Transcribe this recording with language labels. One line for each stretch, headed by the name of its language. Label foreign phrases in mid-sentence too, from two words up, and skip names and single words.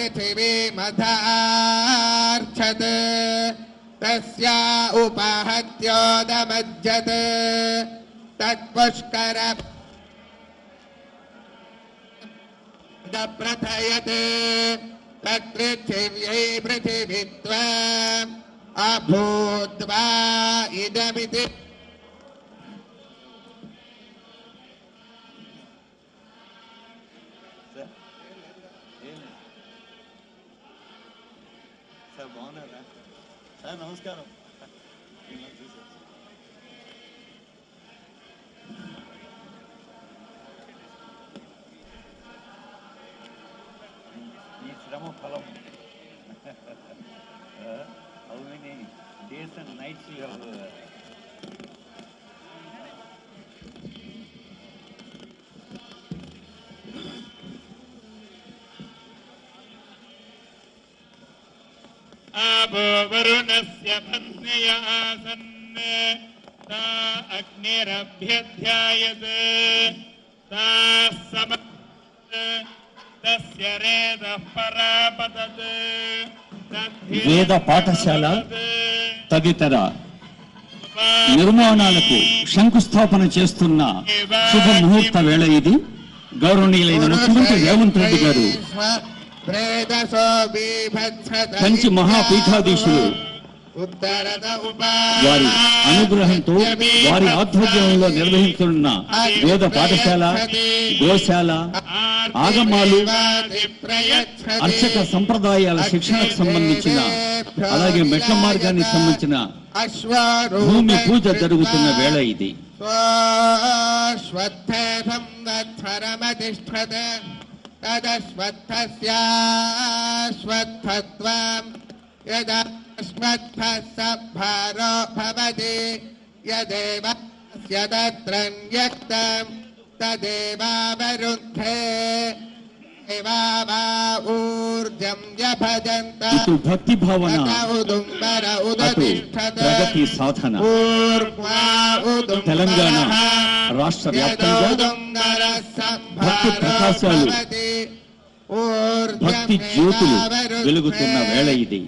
Sanskrit: पृथिवीमधार्च्छत् तस्या उपहत्योदमज्जत् तत्पुष्कर प्रथयते तत्पृथिव्यै पृथिवीत्वम् अभूत्वा इदमिति
Telugu: సార్ బాగున్నారా సార్ నమస్కారం ఈ శ్రమ ఫలం
English: how many days and nights you have
Sanskrit: आपो वरुणस्य पत्न्या आसन् ता अग्निरभ्यध्यायते ताः तस्य रेतः परापतत्
Telugu: వేద పాఠశాల తదితర నిర్మాణాలకు శంకుస్థాపన చేస్తున్న శుభ ముహూర్త వేళ ఇది. గౌరవనీయులైన ముఖ్యమంత్రి రేవంత్ రెడ్డి గారు కంచి మహాపీఠాధీశులు వారి అనుగ్రహంతో వారి ఆధ్వర్యంలో నిర్వహిస్తున్న వేద పాఠశాల, గోశాల, ఆగమాలు, అర్చక సంప్రదాయాల శిక్షణకు సంబంధించిన అలాగే మెట్ల మార్గానికి సంబంధించిన భూమి పూజ జరుగుతున్న వేళ ఇది.
Sanskrit: भारो भवति यदेव तत्र न्यक्तं तदेवावरुद्धे ऊर्जं यभजन्त
Telugu: ఇటు భక్తి భావన, అటు ప్రగతి సాధన. తెలంగాణ రాష్ట్ర వ్యాప్తంగా భక్తి ప్రకాశాలు, భక్తి జ్యోతులు వెలుగుతున్న వేళ ఇది.